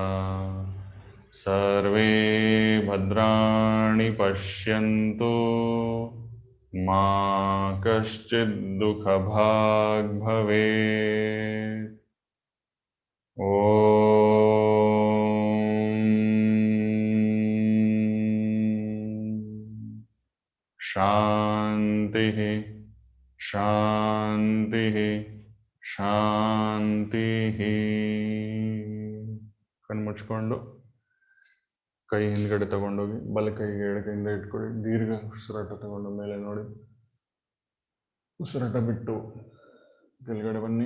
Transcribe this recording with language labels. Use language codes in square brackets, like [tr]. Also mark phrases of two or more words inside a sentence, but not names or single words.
[sa] सर्वे भद्राणि पश्यन्तु मा कश्चित् दुःखभाग् भवेत् शान्तिः शान्तिः ಶಾಂತಿಃ [kn] ಕಣ್ಣು ಮುಚ್ಕೊಂಡು ಕೈ ಹಿಂದ್ಗಡೆ ತಗೊಂಡೋಗಿ ಬಲ ಕೈಗೆ ಎಡಕೈಯಿಂದ ಇಟ್ಕೊಳ್ಳಿ. ದೀರ್ಘ ಉಸಿರಾಟ ತಗೊಂಡು ಮೇಲೆ ನೋಡಿ. ಉಸಿರಾಟ ಬಿಟ್ಟು ಕೆಳಗಡೆ ಬನ್ನಿ.